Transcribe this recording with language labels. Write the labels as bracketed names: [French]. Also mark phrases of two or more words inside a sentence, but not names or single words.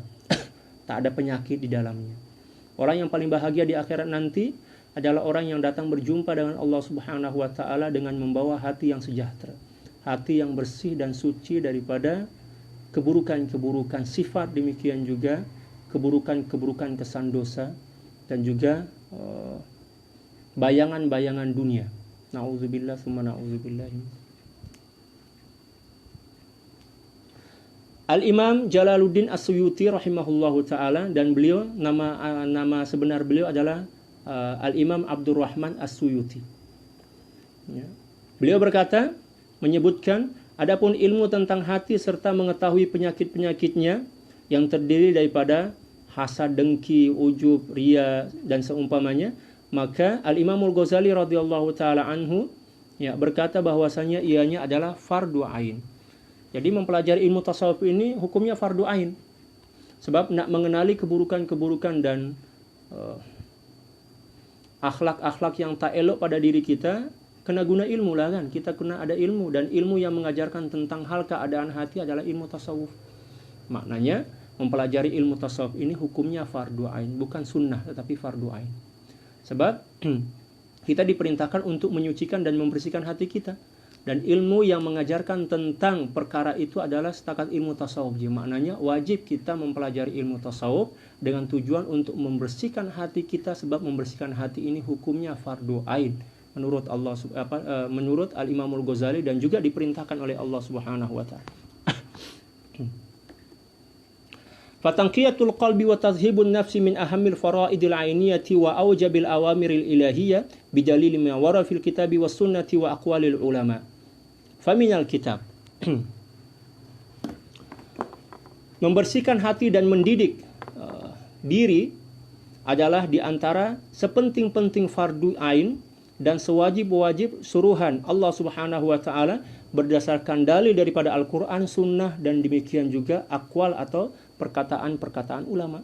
[Malay] Tak ada penyakit di dalamnya. Orang yang paling bahagia di akhirat nanti adalah orang yang datang berjumpa dengan Allah [Arabic] سبحانه وتعالى [Malay] dengan membawa hati yang sejahtera, hati yang bersih dan suci daripada keburukan-keburukan sifat, demikian juga keburukan-keburukan kesan dosa, dan juga bayangan-bayangan dunia. [Arabic] نعوذ بالله ثم نعوذ بالله. [Malay] Al-Imam Jalaluddin As-Suyuti [Arabic] رحمه الله تعالى, [Malay] dan beliau nama sebenar beliau adalah Al-Imam Abdurrahman As-Suyuti. Ya. Beliau berkata, menyebutkan, adapun ilmu tentang hati serta mengetahui penyakit-penyakitnya yang terdiri daripada hasad, dengki, ujub, riya dan seumpamanya, maka Al-Imamul Ghazali [Arabic] رضي الله تعالى عنه, [Malay] ya, berkata bahwasanya ianya adalah fardu ain. Jadi mempelajari ilmu tasawuf ini hukumnya fardu ain. Sebab nak mengenali keburukan-keburukan dan akhlak-akhlak yang tak elok pada diri kita, kena guna ilmu lah kan. Kita kena ada ilmu, dan ilmu yang mengajarkan tentang hal keadaan hati adalah ilmu tasawuf. Maknanya mempelajari ilmu tasawuf ini hukumnya fardu ain, bukan sunnah tetapi fardu ain. Sebab kita diperintahkan untuk menyucikan dan membersihkan hati kita. Dan ilmu yang mengajarkan tentang perkara itu adalah setakat ilmu tasawuf. Jadi maknanya wajib kita mempelajari ilmu tasawuf dengan tujuan untuk membersihkan hati kita, sebab membersihkan hati ini hukumnya fardu ain menurut menurut Al-Imamul Ghazali, dan juga diperintahkan oleh Allah [Arabic] سبحانه وتعالى. فتنقية القلب وتهذيب النفس من أهم الفرائض العينية وأوجب الأوامر الإلهية بدليل ما ورد في الكتاب والسنة وأقوال العلماء. فمن الكتاب. [Malay] Membersihkan hati dan mendidik diri adalah di antara sepenting-penting fardu ain dan sewajib-wajib suruhan Allah [Arabic] سبحانه وتعالى [Malay] berdasarkan dalil daripada Al-Qur'an, sunnah, dan demikian juga aqwal atau perkataan-perkataan ulama.